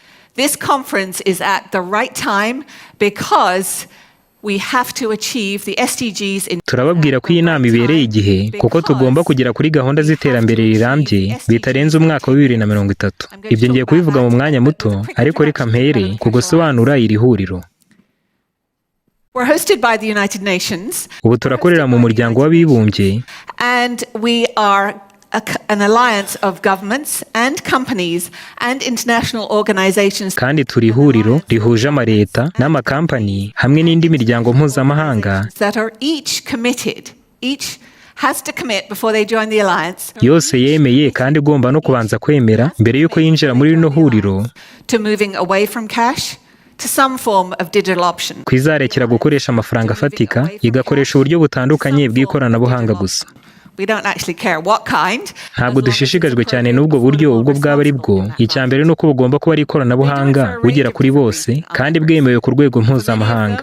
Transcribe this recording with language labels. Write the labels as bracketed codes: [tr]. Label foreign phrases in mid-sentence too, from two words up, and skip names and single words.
[rw] Turababwira ko iyi nama ibereye igihe kuko tugomba kugera kuri gahunda z'iterambere rirambye bitarenze umwaka wa 2030. Ibyo ngiye kubivuga mu mwanya muto, ariko reka mpere ku gusobanura iri huriro. Ubu turakorera mu muryango w'abibumbye, [en] an alliance of governments and companies and international organizations. [rw] Kandi turi ihuriro rihuje amaleta n'amakampani hamwe n'indi miryango mpuzamahanga [en] that are each committed, each has to commit before they join the alliance. [rw] Yose yemeye kandi igomba no kubanza kwemera mbere yuko yinjira muri rino huriro [en] to moving away from cash to some form of digital option. [rw] Kwizarekera gukoresha amafaranga afatika igakoresha uburyo butandukanye bw'ikoranabuhanga gusa. Ntabwo dushishikajwe cyane n'ubwo buryo ubwo bwaba ari bwo. Icya mbere ni uko bugomba kuba ari ikoranabuhanga bugera kuri bose kandi bwemewe ku rwego mpuzamahanga.